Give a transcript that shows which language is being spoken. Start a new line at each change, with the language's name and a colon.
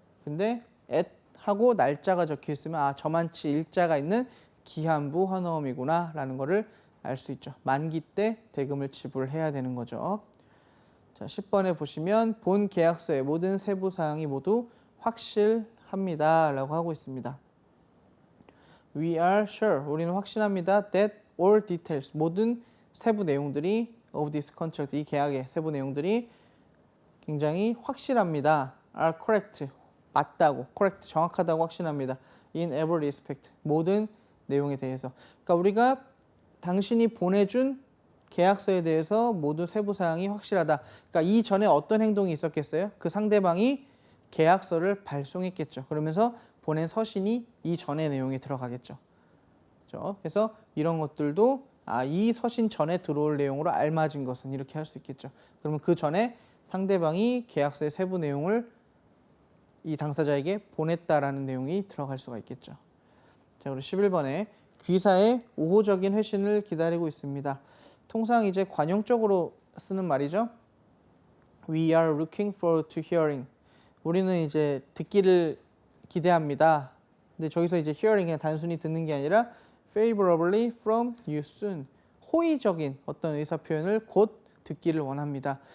Korean: 근데 at 하고 날짜가 적혀 있으면 아 저만치 일자가 있는 기한부 환어음이구나 라는 거를 알 수 있죠. 만기 때 대금을 지불해야 되는 거죠. 자, 10번에 보시면 본 계약서의 모든 세부 사항이 모두 확실합니다 라고 하고 있습니다.
English: We are sure,
Korean: 우리는 확신합니다.
English: That all details,
Korean: 모든 세부 내용들이
English: of this contract,
Korean: 이 계약의 세부 내용들이 굉장히 확실합니다.
English: Are correct,
Korean: 맞다고,
English: correct,
Korean: 정확하다고 확신합니다.
English: In every respect,
Korean: 모든 내용에 대해서. 그러니까 우리가 당신이 보내준 계약서에 대해서 모든 세부 사항이 확실하다. 그러니까 이전에 어떤 행동이 있었겠어요? 그 상대방이 계약서를 발송했겠죠. 그러면서 보낸 서신이 이전의 내용에 들어가겠죠. 그렇죠? 그래서 이런 것들도 이 서신 전에 들어올 내용으로 알맞은 것은 이렇게 할 수 있겠죠. 그러면 그 전에 상대방이 계약서의 세부 내용을 이 당사자에게 보냈다라는 내용이 들어갈 수가 있겠죠. 자, 그리고 11번에 귀사의 우호적인 회신을 기다리고 있습니다. 통상 이제 관용적으로 쓰는 말이죠.
English: We are looking forward to hearing.
Korean: 우리는 이제 듣기를 기대합니다. 근데 저기서 이제 hearing이 단순히 듣는 게 아니라
English: favorably from you soon.
Korean: 호의적인 어떤 의사 표현을 곧 듣기를 원합니다.